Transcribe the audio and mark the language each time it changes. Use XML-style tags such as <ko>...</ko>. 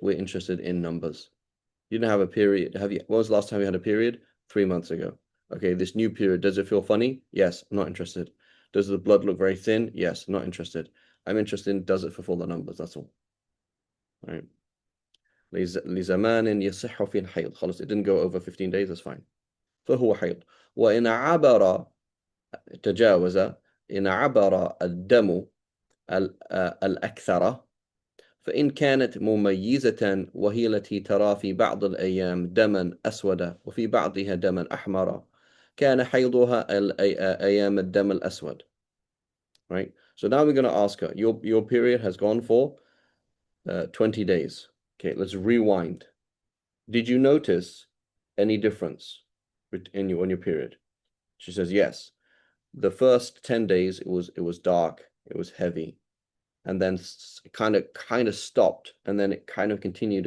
<en>We're interested in numbers. You didn't have a period. When was the last time you had a period? 3 months ago. Okay, this new period, does it feel funny? Yes, I'm not interested. Does the blood look very thin? Yes, not interested. I'm interested in, does it fulfill the numbers? That's all. Right.</en> <ar>لزمان يصح فيه الحيض.</ar> <en>خلاص, it didn't go over 15 days, that's fine.</en> <ar>فهو حيض. وإن عبر تجاوز إن عبر الدم الأكثر فإن كانت مميزة وهي التي ترى في بعض الأيام دما أسود وفي بعضها دما أحمر كان حيضها أيام الدم الأسود.</ar> <en>Right? So now we're going to ask her, your period has gone for 20 days. Okay, let's rewind. Did you notice any difference on your period? She says, yes. The first 10 days, it was dark, it was heavy, and then it kind of stopped, and then it kind of continued.</en>